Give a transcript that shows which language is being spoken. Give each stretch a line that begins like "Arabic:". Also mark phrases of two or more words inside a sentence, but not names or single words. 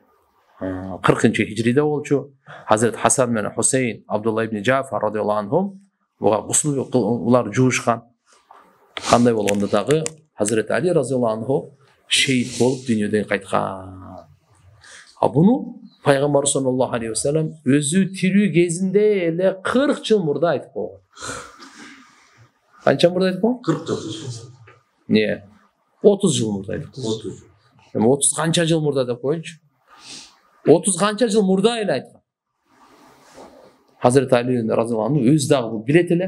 Kyrgyz: 40-чы хижриде болчу. Hazret Хасан менен Хусейн, Абдулла ибн Джафар
Arabic: رضي الله عنهم
Kyrgyz: буга гусул улар жуушкан. Кандай болгондо дагы Hazret Али
Arabic: رضي الله عنه
Kyrgyz: шейит болуп дүйнөдөн кайткан. Буну Пайгамбар
Arabic: صلى الله عليه وسلم
Kyrgyz: өзү тирүү кезинде эле 40 жыл мурда айтып койгон. Канча мурда айтып койгон? 40 жыл. Не? 30 жыл мурда айтып койгон. 30 канча жыл мурда деп коюнчу. 30 канча жыл мурда эле айткан. Hazret Али
Arabic: رضي الله عنه
Kyrgyz: өз дагы билет эле.